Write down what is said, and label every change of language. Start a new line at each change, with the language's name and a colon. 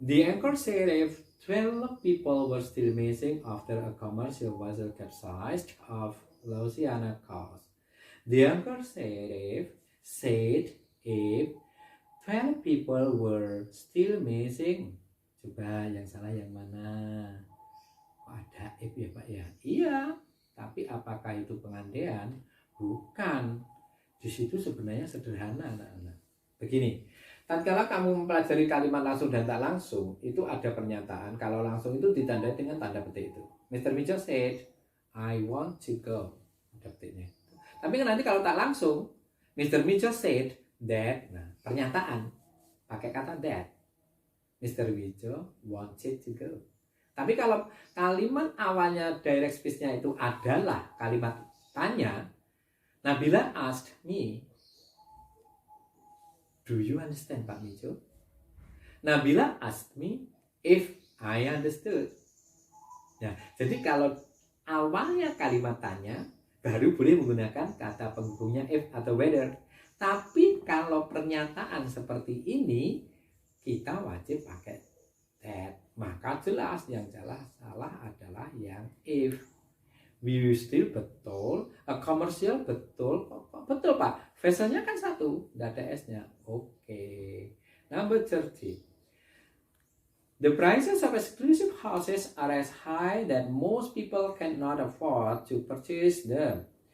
English: The anchor said if 12 people were still missing after a commercial vessel capsized off Louisiana coast. The anchor said if 12 people were still missing.
Indonesian: Coba yang salah yang mana? Kok ada if ya Pak ya? Iya, tapi apakah itu pengandaian? Bukan. Di situ sebenarnya sederhana anak-anak. Begini. Tatkala kamu mempelajari kalimat langsung dan tak langsung, itu ada pernyataan. Kalau langsung itu ditandai dengan tanda petik itu.
English: Mr. Mitchell said, I want to go.
Indonesian: Ada petiknya. Tapi nanti kalau tak langsung, Mr.
English: Mitchell said that.
Indonesian: Nah, pernyataan pakai kata
English: that. Mr. Mitchell wanted to go.
Indonesian: Tapi kalau kalimat awalnya direct speech-nya itu adalah kalimat tanya, Nabila
English: asked me, do you understand
Indonesian: Pak Mijo?
English: Nabila asked me if I understood.
Indonesian: Nah, jadi kalau awalnya kalimat tanya, baru boleh menggunakan kata penghubungnya if atau whether. Tapi kalau pernyataan seperti ini, kita wajib pakai that. Maka jelas yang salah adalah yang if.
English: We still
Indonesian: betul,
English: a commercial
Indonesian: betul, betul Pak. Vesselnya kan satu, tidak ada S-nya.
English: Oke. Number 30. The prices of exclusive houses are as high that most people cannot afford to purchase them.